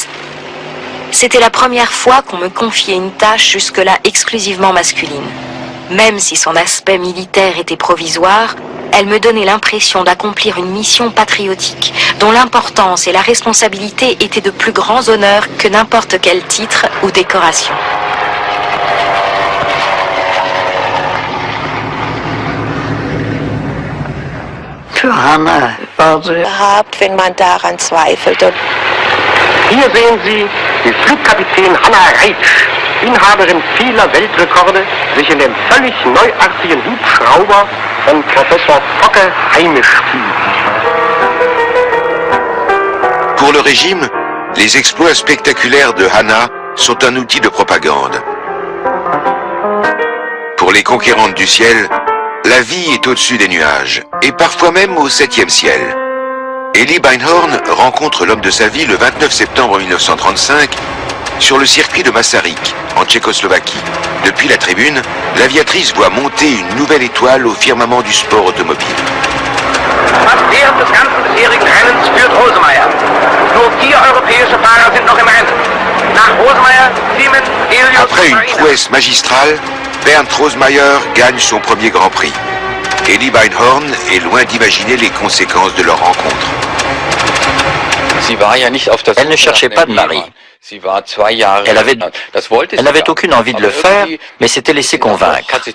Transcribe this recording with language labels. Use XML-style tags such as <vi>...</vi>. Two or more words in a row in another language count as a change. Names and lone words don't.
<fr>C'était la première fois qu'on me confiait une tâche jusque-là exclusivement masculine. Même si son aspect militaire était provisoire, elle me donnait l'impression d'accomplir une mission patriotique, dont l'importance et la responsabilité étaient de plus grands honneurs que n'importe quel titre ou décoration.</fr> <de>Für Hannah war sie überhaupt, wenn man daran zweifelt. Und hier sehen Sie die Flugkapitän Hannah Reitsch, Inhaberin vieler Weltrekorde, sich in dem völlig neuartigen Hubschrauber von Professor Focke heimisch fühlt.</de> <fr>Pour le régime, les exploits spectaculaires de Hannah sont un outil de propagande. Pour les conquérantes du ciel, la vie est au-dessus des nuages, et parfois même au 7e ciel. Elie Beinhorn rencontre l'homme de sa vie le 29 septembre 1935 sur le circuit de Masaryk, en Tchécoslovaquie. Depuis la tribune, l'aviatrice voit monter une nouvelle étoile au firmament du sport automobile.</fr> <de>Fast während des ganzen bisherigen Rennens führt Rosemeyer. Nur 4 europäische Fahrer sind noch im Rennen. Nach Rosemeyer, Siemens, Helios.</de> <fr>Après une prouesse magistrale, Bernd Rosemeyer gagne son premier Grand Prix. Elie Beinhorn est loin d'imaginer les conséquences de leur rencontre. Elle ne cherchait pas de mari. Elle n'avait aucune envie de le faire, mais s'était laissé convaincre.</fr>